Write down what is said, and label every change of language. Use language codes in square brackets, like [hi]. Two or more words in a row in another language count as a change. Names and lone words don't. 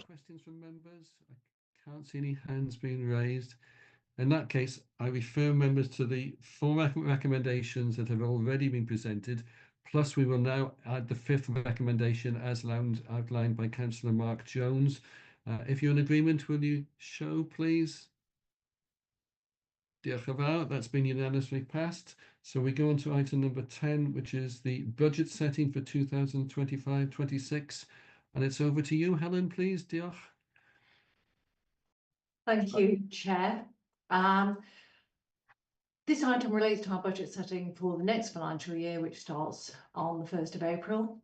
[en] Questions from members? I can't see any hands being raised. In that case, I refer members to the 4 recommendations that have already been presented, plus we will now add the 5th recommendation as outlined by Councillor Mark Jones. If you're in agreement, will you show, please? [cy] Diolch yn fawr. [en] That's been unanimously passed. So we go on to item number 10, which is the budget setting for 2025-26. And it's over to you, Helen, please. [cy] Diolch. [en] Thank you, Chair. This item relates to our budget setting for the next financial year, which starts on the 1st of April.